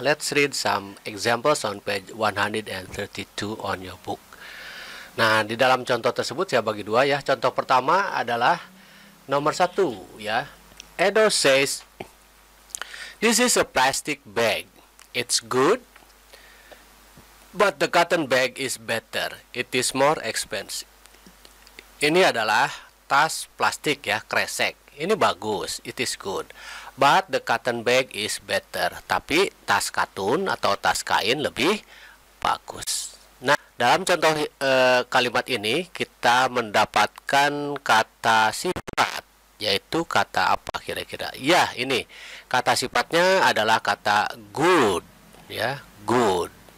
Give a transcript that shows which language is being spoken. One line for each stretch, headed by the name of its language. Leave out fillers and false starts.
English: Let's read some examples on page 132 on your book.
Indonesian: Nah, di dalam contoh tersebut saya bagi dua ya. Contoh pertama adalah nomor 1 ya.
English: Edo says, "This is a plastic bag. It's good, but the cotton bag is better. It is more expensive."
Indonesian: Ini adalah tas plastik ya, kresek. Ini bagus,
English: it is good. But the cotton bag is better.
Indonesian: Tapi tas katun atau tas kain lebih bagus. Nah, dalam contoh kalimat ini kita mendapatkan kata sifat, yaitu kata apa kira-kira? Ya, ini kata sifatnya adalah kata good ya, good.